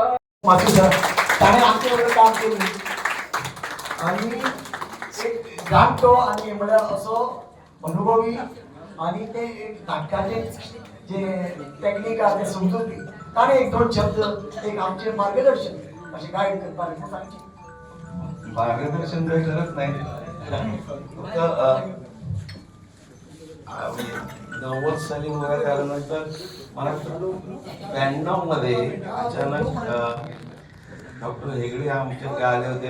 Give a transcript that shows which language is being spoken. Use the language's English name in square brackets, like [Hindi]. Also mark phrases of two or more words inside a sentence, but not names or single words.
[Konkani] मातूर ताणें आमचे बरोबर काम केलें आनी एक जाणटो आनी म्हळ्यार असो अनुभवी आनी ते एक नाटकाचे जे टॅक्नीक आहा ते समजुपी ताणें एक दोन शब्द एक आमचे मार्गदर्शन अशें गायड करपाक म्हणून सांगचे. [Marathi] मार्गदर्शन काही करत नाही फक्त 90 साली वगैरे आल्यानंतर मला 92 मध्ये अचानक डॉक्टर हेगडे आमच्याकडे आले होते.